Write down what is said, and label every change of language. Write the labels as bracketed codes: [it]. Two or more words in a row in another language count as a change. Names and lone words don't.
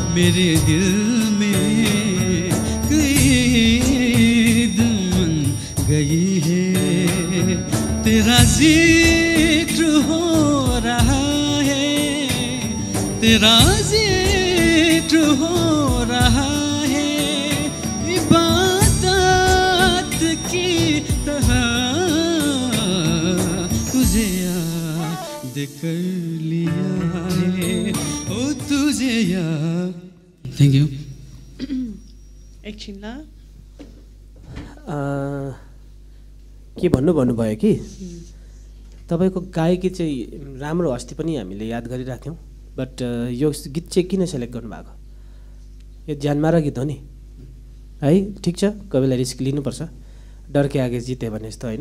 [hi] मेरे दिल में कई दुल्हन गई है, तेरा जिक्र हो रहा है, तेरा जिक्र हो रहा है, इबादत की तरह तुझे याद कर लिया है, ओ तुझे याद। [en] thank you. [ne] एकछिन ल के भन्नुभयो कि तपाईँको गायकी चाहिँ राम्रो अस्ति पनि हामीले याद गरिरहेको थियौँ, बट यो गीत चाहिँ किन सेलेक्ट गर्नुभएको? यो ज्यानमारा गीत हो नि है, ठिक छ, कोही बेला रिस्क लिनुपर्छ, [hi] डर के आगे जिते [ne] भने जस्तो होइन।